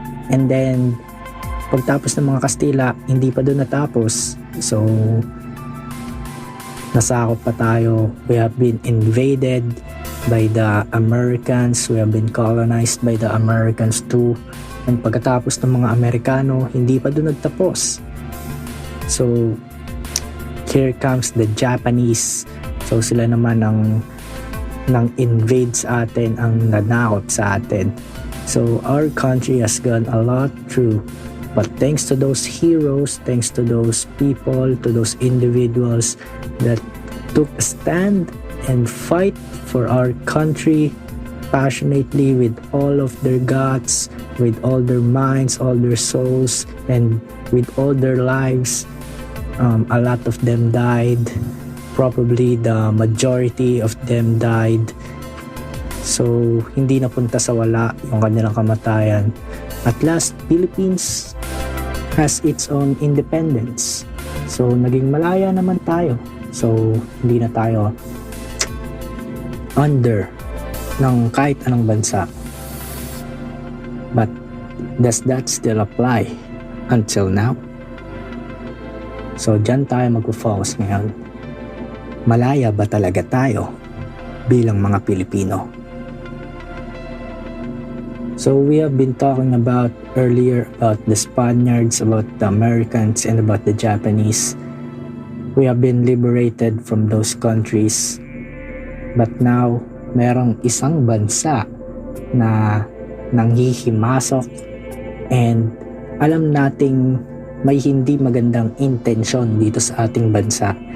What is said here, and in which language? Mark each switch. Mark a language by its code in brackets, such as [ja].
[tl] And then pagtapos ng mga Kastila, hindi pa doon natapos. So nasakop pa tayo. [en] We have been invaded by the Americans. We have been colonized by the Americans too. [tl] And pagkatapos ng mga Amerikano, hindi pa doon nagtapos. [en] So here comes the Japanese. [tl] So sila naman ang nang invade sa atin, ang nanakot sa atin. [en] So our country has gone a lot through, but thanks to those heroes, thanks to those people, to those individuals that took a stand and fight for our country passionately with all of their guts, with all their minds, all their souls, and with all their lives. A lot of them died. Probably the majority of them died. [tl] So hindi napunta sa wala yung kanilang kamatayan. [en] At last, Philippines has its own independence. [tl] So naging malaya naman tayo. So hindi na tayo under ng kahit anong bansa. [en] But does that still apply until now? [tl] So dyan tayo mag-focus ngayon. Malaya ba talaga tayo bilang mga Pilipino? [en] So we have been talking about earlier about the Spaniards, about the Americans, and about the Japanese. We have been liberated from those countries. [tl] But now, merong isang bansa na nanghihimasok and alam nating may hindi magandang intensyon dito sa ating bansa.